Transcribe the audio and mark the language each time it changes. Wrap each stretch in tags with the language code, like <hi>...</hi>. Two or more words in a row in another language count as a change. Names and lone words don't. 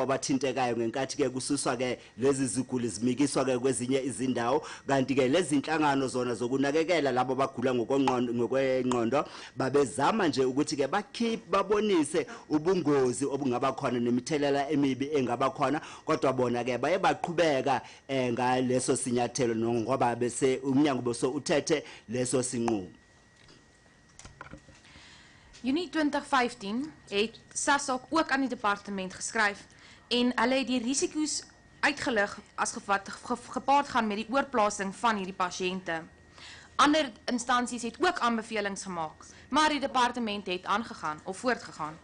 <zu>abathintekayo ngenkathi ke kususwa ke lezi ziguli zimikiswa ke kwezinye izindawo kanti ke lezi inhlangano zona zokunakekela labo bagula ngokwengqondo babezama nje ukuthi ke babonise ubungozi obungaba khona nemithelela emibi engaba khona kodwa bona ke baye baqhubeka ngaleso sinyathelo ngoba bese umnyango boso uthethe leso sinqumo.</zu> <af>Junie 2015 het SASOC ook aan die departement geskryf en hulle het die risiko's uitgelig as gepaard gaan met die oorplasing van hierdie pasiënte. Ander instansies het ook aanbevelings gemaak, maar die departement het aangegaan of voortgegaan.</af>